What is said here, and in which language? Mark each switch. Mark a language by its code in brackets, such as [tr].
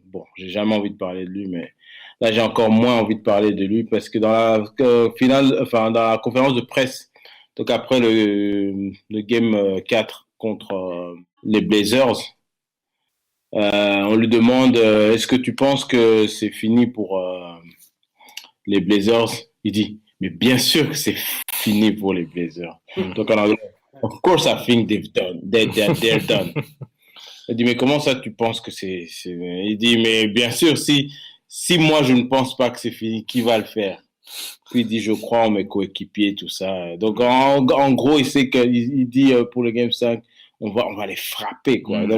[fr] Bon, j'ai jamais envie de parler de lui, mais là, j'ai encore moins envie de parler de lui parce que dans dans la conférence de presse, donc après le game 4 contre les Blazers, on lui demande est-ce que tu penses que c'est fini pour les Blazers? Il dit mais bien sûr que c'est fini pour les Blazers. Donc en anglais, [en] of course I think they're done. [fr] Il dit mais comment ça tu penses que c'est... Il dit mais bien sûr si moi je ne pense pas que c'est fini, qui va le faire? Puis il dit je crois en mes coéquipiers, tout ça. Donc en gros il sait qu'il dit pour le game 5 on va les frapper, quoi.